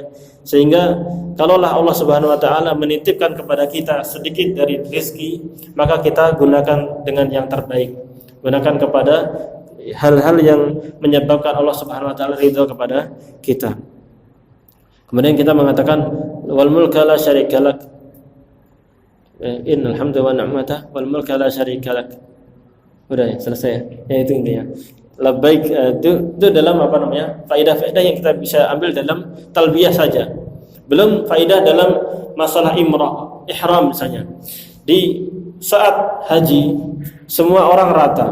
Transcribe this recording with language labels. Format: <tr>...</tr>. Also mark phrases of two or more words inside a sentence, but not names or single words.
<id>Sehingga kalaulah Allah</id> <ar>سبحانه وتعالى</ar> <id>menitipkan kepada kita sedikit dari rezeki, maka kita gunakan dengan yang terbaik. Gunakan kepada hal-hal yang menyebabkan Allah</id> <ar>سبحانه وتعالى</ar> <id>ridha kepada kita. Kemudian kita mengatakan</id> <ar>والملك لا شريك لك. إن الحمد والنعمة والملك لا شريك لك.</ar> <id>Udah ya, selesai. Ya itu intinya. Labbaik itu dalam apa namanya? Faedah-faedah yang kita bisa ambil dalam talbiyah saja. Belum faedah dalam masalah ihram misalnya. Di saat haji semua orang rata.</id>